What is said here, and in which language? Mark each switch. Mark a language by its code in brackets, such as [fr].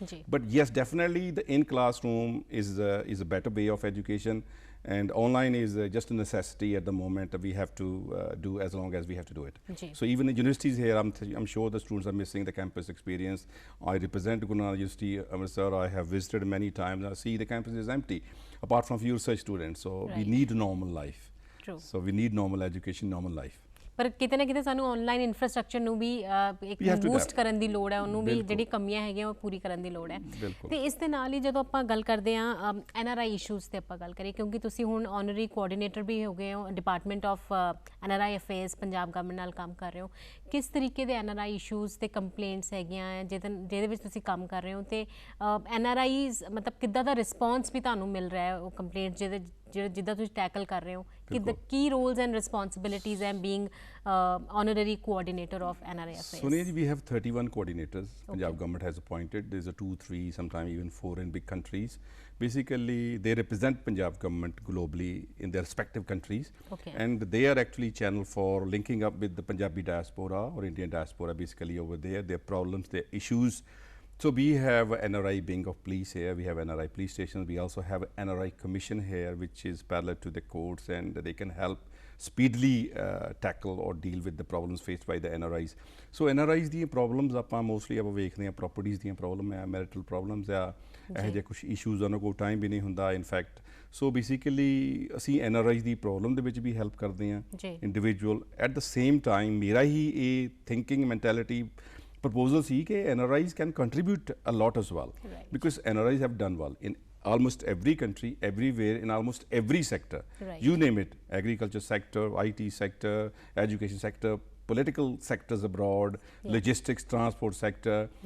[en] But yes, definitely the in classroom is a better way of education, and online is just a necessity at the moment that we have to do as long as we have to do it. So even the universities here, I'm sure the students are missing the campus experience. I represent Guru Nanak University Amritsar. I have visited many times. I see the campus is empty apart from few research students. So we need a normal life. So we need normal education, normal life. [pa] ਪਰ ਕਿਤੇ ਨਾ ਕਿਤੇ ਸਾਨੂੰ online infrastructure ਨੂੰ ਵੀ ਇੱਕ boost ਕਰਨ ਦੀ ਲੋੜ ਹੈ, ਉਹਨੂੰ ਵੀ ਜਿਹੜੀ ਕਮੀਆਂ ਹੈਗੀਆਂ ਉਹ ਪੂਰੀ ਕਰਨ ਦੀ ਲੋੜ ਹੈ। ਤੇ ਇਸ ਦੇ ਨਾਲ ਹੀ ਜਦੋਂ ਆਪਾਂ ਗੱਲ ਕਰਦੇ ਹਾਂ NRI ਇਸ਼ੂਜ਼ ਤੇ ਆਪਾਂ ਗੱਲ ਕਰੀਏ, ਕਿਉਂਕਿ ਤੁਸੀਂ ਹੁਣ ਆਨਰਰੀ ਕੋਆਰਡੀਨੇਟਰ ਵੀ ਹੋ ਗਏ ਹੋ department of NRI affairs Punjab government ਨਾਲ ਕੰਮ ਕਰ ਰਹੇ ਹੋ, ਕਿਸ ਤਰੀਕੇ ਦੇ NRI ਇਸ਼ੂਜ਼ ਤੇ ਕੰਪਲੇਂਟਸ ਹੈਗੀਆਂ ਜਿਹਦੇ ਵਿੱਚ ਤੁਸੀਂ ਕੰਮ ਕਰ ਰਹੇ ਹੋ, ਤੇ NRIs ਮਤਲਬ ਕਿੱਦਾਂ ਦਾ ਰਿਸਪੌਂਸ ਵੀ ਤੁਹਾਨੂੰ ਮਿਲ ਰਿਹਾ ਹੈ ਉਹ ਕੰਪਲੇਂਟ ਜਿੱਦਾਂ ਤੁਸੀਂ ਟੈਕਲ ਕਰ ਰਹੇ ਹੋ, ਕਿ ਕੀ [en] Roles and responsibilities and being honorary coordinator of NRI affairs? Sonia ji, we have 31 coordinators. Punjab government has appointed. There's a 2, 3, sometimes even 4 in big countries. Basically, they represent Punjab government globally in their respective countries. And they are actually channel for linking up with the Punjabi diaspora or Indian diaspora basically over there, their problems, their issues. So we have NRI wing of police here, we have NRI police stations, we also have NRI commission here which is parallel to the courts, and they can help speedily tackle or deal with the problems faced by the NRIs. [pa] So NRIs ਦੀਆਂ problems ਆਪਾਂ mostly ਆਪਾਂ ਵੇਖਦੇ ਹਾਂ, properties ਦੀਆਂ problem ਹੈ, marital problems ਆ, ਇਹੋ ਜਿਹੇ ਕੁਛ ਇਸ਼ੂਜ਼ ਉਹਨਾਂ ਕੋਲ ਟਾਈਮ ਵੀ ਨਹੀਂ ਹੁੰਦਾ ਇਨਫੈਕਟ। ਸੋ ਬੇਸਿਕਲੀ ਅਸੀਂ NRIs ਦੀ ਪ੍ਰੋਬਲਮ ਦੇ ਵਿੱਚ ਵੀ ਹੈਲਪ ਕਰਦੇ ਹਾਂ individual. [en] at the same time [pa] ਮੇਰਾ ਹੀ ਇਹ [en] Thinking mentality proposal see ke NRIs can contribute a lot as well, because NRIs have done well in almost every country, everywhere, in almost every sector. You name it, agriculture sector, IT sector, education sector, political sectors abroad, logistics, transport sector.